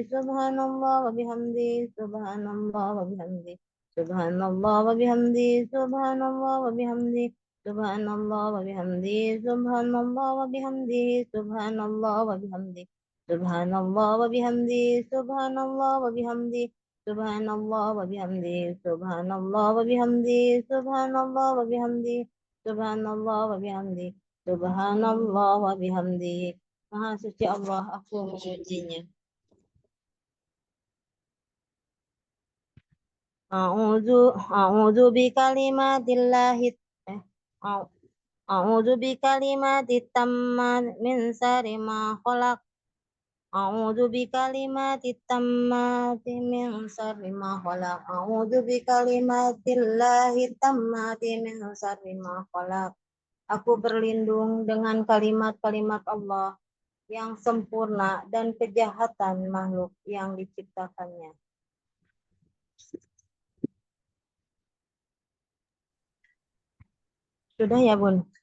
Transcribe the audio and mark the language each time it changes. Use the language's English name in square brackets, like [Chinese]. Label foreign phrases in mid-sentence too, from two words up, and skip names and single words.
[Arabic] سبحان الله وبحمده، سبحان الله وبحمده، سبحان الله وبحمده، سبحان الله وبحمده، سبحان الله وبحمده، سبحان الله وبحمده، سبحان الله وبحمده، سبحان الله وبحمده، سبحان الله وبحمده، سبحان الله وبحمده، سبحان الله وبحمده، سبحان الله وبحمده. سبحان الله وبحمده، سبحان الله وبحمده. [Indonesian] Maha suci Allah, aku memujinya. [Arabic] أعوذ بكلمات الله أعوذ بكلمات التامات من شر ما خلق. أعوذ بكلمات التامات من شر ما خلق. أعوذ بكلمات الله التامات من شر ما خلق. [Indonesian] Aku berlindung dengan kalimat-kalimat Allah yang sempurna dan kejahatan makhluk yang diciptakannya. Sudah ya, Bun?